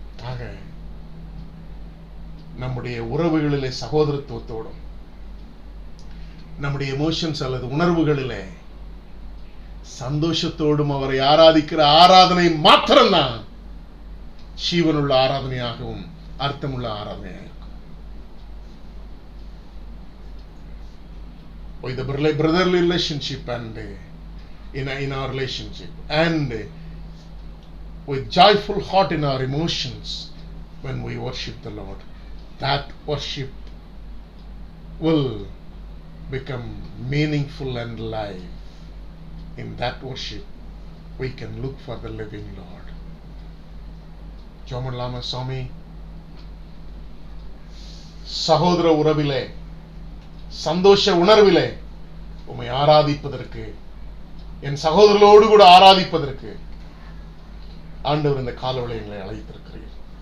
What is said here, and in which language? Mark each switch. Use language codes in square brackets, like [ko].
[ta] ஆக நம்முடைய உறவுகளிலே சகோதரத்துவத்தோடும், நம்முடைய எமோஷன்ஸ் அல்லது உணர்வுகளிலே சந்தோஷத்தோடும் அவரை ஆராதிக்கிற ஆராதனை மாத்திரம்தான் ஜீவனுள்ள ஆராதனையாகவும் அர்த்தமுள்ள ஆராதனையாக இருக்கும். [en] With the brotherly relationship and in our relationship, and with joyful heart in our emotions when we worship the Lord, that worship will become meaningful and live. In that worship we can look for the living Lord. [ta] ஜோமன்லாம சுவாமி, சகோதர உறவிலே சந்தோஷ உணர்விலே உம்மை ஆராதிப்பதற்கு, என் சகோதரர்களோடு கூட ஆராதிப்பதற்கு ஆண்டவர் இந்த காலவளையங்களை அழைத்திருக்கிறீர்.